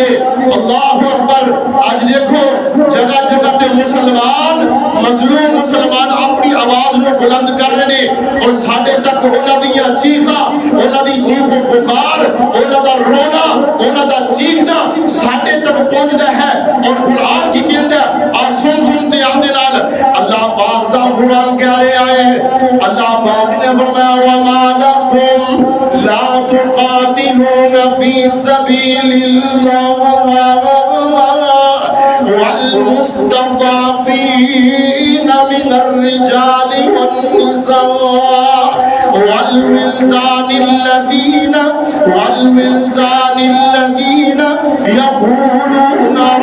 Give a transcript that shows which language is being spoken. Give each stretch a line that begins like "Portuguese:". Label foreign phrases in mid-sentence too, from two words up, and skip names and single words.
Punjabi: اللہ اکبر۔ آج دیکھو جگہ جگہ تے مسلمان، مظلوم مسلمان اپنی آواز نو بلند کر رہے ہیں، اور ساڈے تک انہاں دیاں چیخاں، انہاں دی چیخ و پکار، انہاں دا رونا، انہاں دا چیخنا ساڈے تک پہنچدا ہے، اور قرآن کی کہندا ہے سن سنتے آندے نال اللہ پاک دا قرآن کہہ رہے آئے، اللہ پاک نے فرمایا
Arabic: وما لکم لا تقاتلون فی سبیل اللہ والمستضعفین من الرجال والنساء والولدان الذین یقولون